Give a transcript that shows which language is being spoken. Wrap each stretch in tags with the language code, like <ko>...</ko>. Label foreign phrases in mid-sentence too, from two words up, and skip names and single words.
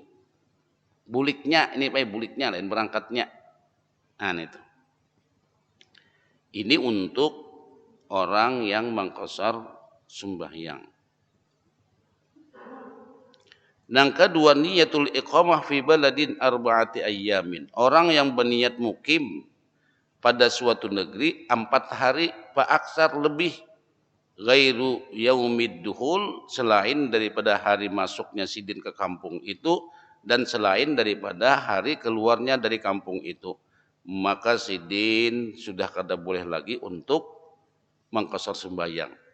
<bjn>Buliknya, ini Pak, buliknya lain berangkatnya. Nah, itu.</bjn> <id>Ini untuk orang yang mengqasar sembahyang. Yang kedua,</id> <ar>niyatul iqamah fi baladin arba'ati ayyamin.</ar> <id>Orang yang berniat mukim pada suatu negeri 4 hari</id> <ar>fa aksar</ar> <id>lebih</id> <ar>ghairu yaumid duhul,</ar> <id>selain daripada hari masuknya sidin ke kampung itu dan selain daripada hari keluarnya dari kampung itu.</id> <bjn>Maka sidin sudah kada boleh lagi untuk mengqasar sembahyang.</bjn>